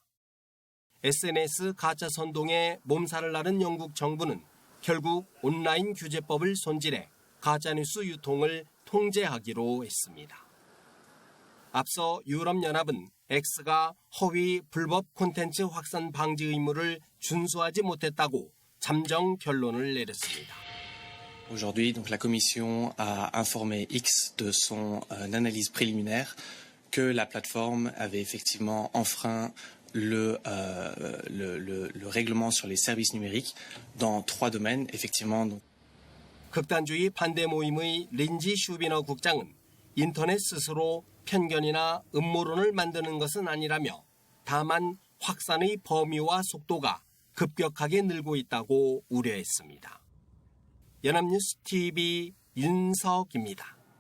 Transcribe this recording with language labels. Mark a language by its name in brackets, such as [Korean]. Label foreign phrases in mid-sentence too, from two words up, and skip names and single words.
[Korean] SNS 가짜 선동에 몸살을 앓은 영국 정부는 결국 온라인 규제법을 손질해 가짜뉴스 유통을 통제하기로 했습니다. 앞서 유럽연합은 X가 허위 불법 콘텐츠 확산 방지 의무를 준수하지 못했다고 잠정 결론을 내렸습니다. [French] Aujourd'hui, donc la Commission a informé X de son analyse préliminaire que la plateforme avait effectivement enfreint le règlement sur les services numériques dans 3 domaines, effectivement. [Korean] 극단주의 반대 모임의 린지 슈비너 국장은 인터넷 스스로 편견이나 음모론을 만드는 것은 아니라며 다만 확산의 범위와 속도가 급격하게 늘고 있다고 우려했습니다. 연합뉴스 TV 윤석입니다.